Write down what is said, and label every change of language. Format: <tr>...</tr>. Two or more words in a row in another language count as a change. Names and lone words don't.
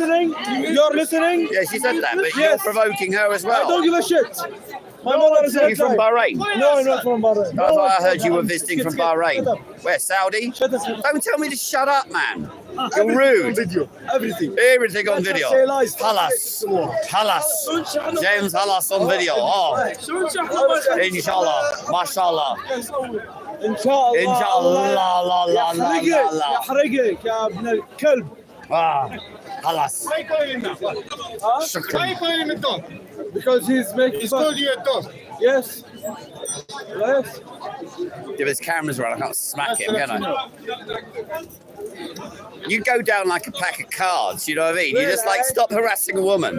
<en>listening. You're listening. Yeah, she said that, but you're Yes. provoking her as I well. don't give a shit. My mother is Are you from Bahrain? No, I'm not from Bahrain. That's why I heard you were I'm visiting from scared. Bahrain. Shut up. Where, Saudi? Shut up. Don't tell me to shut up, man. You're Everything on rude. video. Everything. Everything on video. Say lies.</en> <ar>خلاص. خلاص.</ar> <en>James Halas on video. Oh.</en> <ar>إن شاء الله. ما شاء الله. ان شاء الله إن شاء الله. لا لا لا لا لا لا. يحرقك يا ابن الكلب. خلاص.</ar> <en>Why are you calling him that? Why are you calling him a dog? Because he's making. He's called you a dog. Yes. Yes. If his camera's around, I can't smack him, can I? You go down like a pack of cards, you know what I mean? You just like stop harassing a woman.</en>